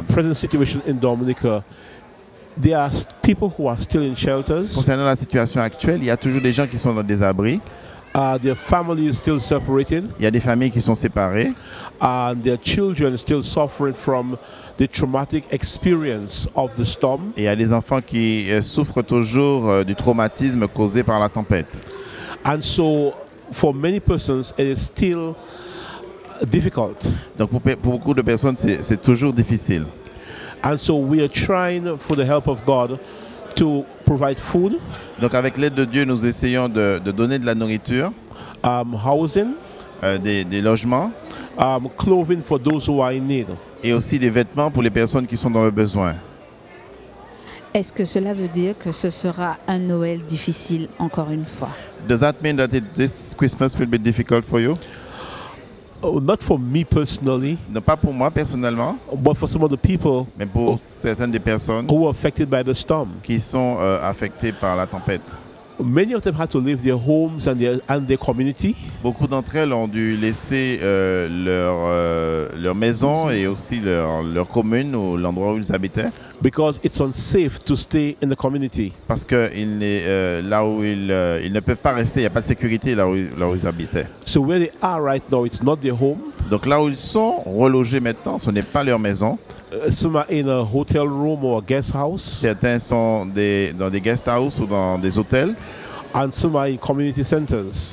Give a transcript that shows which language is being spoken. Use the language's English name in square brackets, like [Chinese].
[English] The present situation in Dominica. There are people who are still in shelters. [French] Concernant la situation actuelle, il y a toujours des gens qui sont dans des abris. [English] Their family is still separated. [French] Il y a des familles qui sont séparées. [English] And their children still suffering from the traumatic experience of the storm. [French] Et il y a des enfants qui souffrent toujours du traumatisme causé par la tempête. [English] And so, for many persons, it is still difficult. [French] Donc pour beaucoup de personnes, c'est toujours difficile. [English] And so we are trying, for the help of God, to provide food. [French] Donc avec l'aide de Dieu, nous essayons de donner de la nourriture, [English] housing, [French] des logements, [English] clothing for those who are in need. [French] Et aussi des vêtements pour les personnes qui sont dans le besoin. Est-ce que cela veut dire que ce sera un Noël difficile encore une fois? [English] Does that mean that this Christmas will be difficult for you? Not for me personally. [French] Non, pas pour moi personnellement. [English] But for some of the people. [French] Mais pour certaines des personnes. [English] Who were affected by the storm. [French] Qui sont affectées par la tempête. [English] Many of them had to leave their homes and their community. [French] Beaucoup d'entre elles ont dû laisser leur maison et aussi leur commune ou l'endroit où ils habitaient. [English] Because it's unsafe to stay in the community. [French] Parce que là où ils ne peuvent pas rester, il n'y a pas de sécurité là où ils habitaient. [English] So where they are right now, it's not their home. [French] Donc là où ils sont relogés maintenant, ce n'est pas leur maison. [English] Some are in a hotel room or a guest house. [French] Certains sont dans des guest house ou dans des hôtels. [English] And some are in community centers.